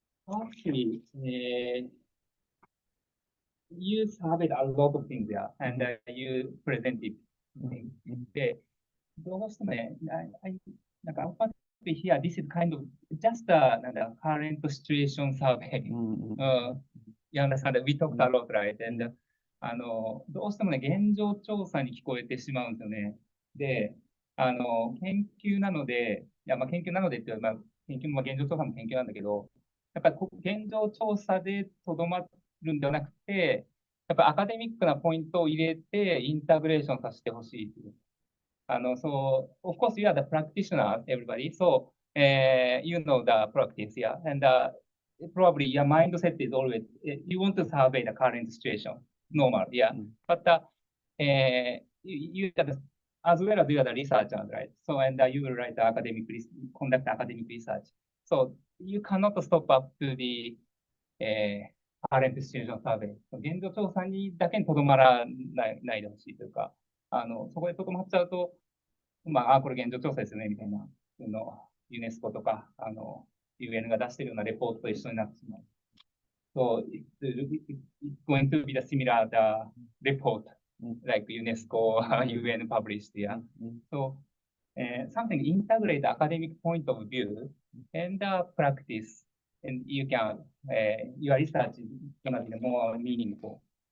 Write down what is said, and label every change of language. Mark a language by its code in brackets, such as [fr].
[en] Actually, you surveyed a lot of things there, and you presented things. [ja] で、どうしてもね、なんか、 [en] here, this is kind of just a current situation survey. You understand that we talked a lot, right? [ja] And どうしてもね、現状調査に聞こえてしまうんですよね。で、研究なので、いや、まあ、研究なのでっていう、まあ、研究も現状調査も研究なんだけど、やっぱり現状調査でとどまるんではなくて、やっぱりアカデミックなポイントを入れてインタグレーションさせてほしい。 [en] So, of course, you are the practitioner, everybody. So, you know the practice, yeah. And probably your mindset is always, you want to survey the current situation, normal, yeah. But you as well as you are the researcher, right? So, and you will write conduct academic research. So, you cannot stop up to the current situation survey. [ja] 現状調査にだけにとどまらないでほしいというか、そこでとどまっちゃうと、まあ、これ現状調査ですよね、みたいな、ユネスコとか、UN が出しているようなレポートと一緒になってしまう。 [en] So, it's going to be the similar report, like UNESCO, UN published, yeah. So, something integrate academic point of view and practice, and you can, your research is gonna be more meaningful.